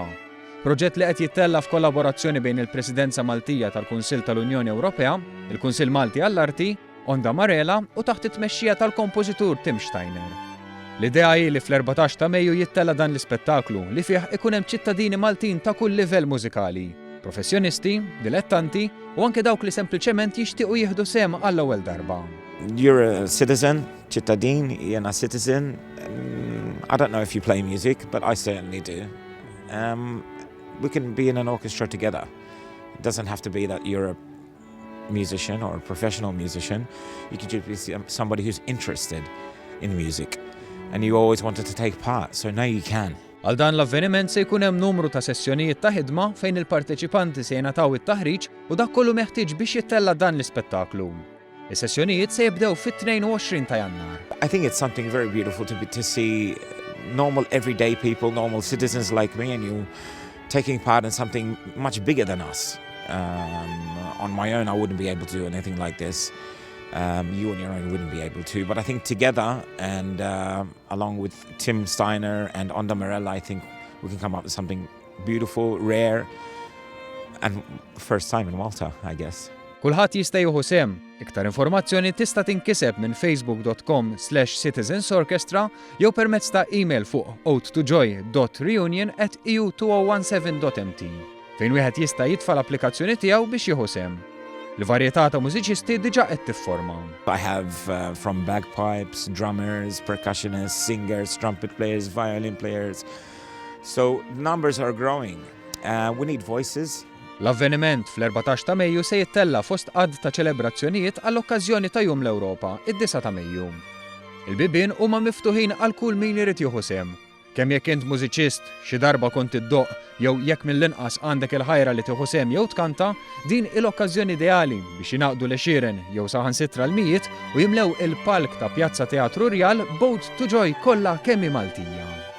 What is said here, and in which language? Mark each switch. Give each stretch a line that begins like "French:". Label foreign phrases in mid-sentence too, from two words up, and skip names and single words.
Maltese: Proġett li qed jittella f'kollaborazzjoni bejn il-Presidenza Maltija tal-Kunsill tal-Unjoni Ewropea, il-Kunsill Malti għall-Arti, Onda Marela u taħt it-tmexxija tal-kompożitur Tim Steiner. L-idea hi li fl-14 ta' Mejju jittella dan l-ispettaklu li fih ikun hemm ċittadini Maltin ta' kull livell mużikali, professjonisti, dilettanti u anke dawk li sempliċement jixtiequ jieħdu sehem għall-ewwel darba.
English: You're a citizen,
Maltese: ċittadin, jena citizen.
English: I don't know if you play music, but I certainly do. We can be in an orchestra together. It doesn't have to be that you're a musician or a professional musician. You could just be somebody who's interested in music and you always wanted to take part, so now you can.
Maltese: Għal dan l-avveniment se jkun hemm numru ta' sessjonijiet ta' ħidma fejn il-parteċipanti se jingħataw it-taħriġ u dak kollu meħtieġ biex jittella dan l-ispettaklu. Is-sessjonijiet se jibdew fit-22 ta' Jannar.
English: I think it's something very beautiful to see normal everyday people, normal citizens like me and you taking part in something much bigger than us. On my own I wouldn't be able to do anything like this. You on your own wouldn't be able to, but I think together and along with Tim Steiner and Onda Marella, I think we can come up with something beautiful, rare and first time in Malta, I guess.
Maltese: Kulħadd jista' jieħu sehem. Iktar informazzjoni tista' tinkiseb minn facebook.com/citizensorchestra jew permezz ta' email fuq odetojoy.reunion@eu2017.mt fejn wieħed jista' jitfa' l-applikazzjoni tiegħu biex jieħu sehem. Il-varjetà ta' mużiċisti diġà qed tifforma.
English: I have from bagpipes, drummers, percussionists, singers, trumpet players, violin players. So numbers are growing. We need voices.
Maltese: L-avveniment fl-14 ta' Mejju se jittella fost għadd ta' ċelebrazzjonijiet għall-okkażjoni ta' Jum l-Ewropa, id-9 ta' Mejju. Il-bibien huma miftuħin għal kull min irid jieħu sehem. Kemm jekk int mużiċist, xi darba kont iddoq jew jekk mill-inqas għandek il-ħajra li tieħu sehem jew tkanta, din l-okkażjoni ideali biex jingħaqdu l-għexieren jew saħansitra l-mijiet u jimlew il-palk ta' Pjazza Teatru Rjal b'Ode To Joy kollha kemm hi Maltija.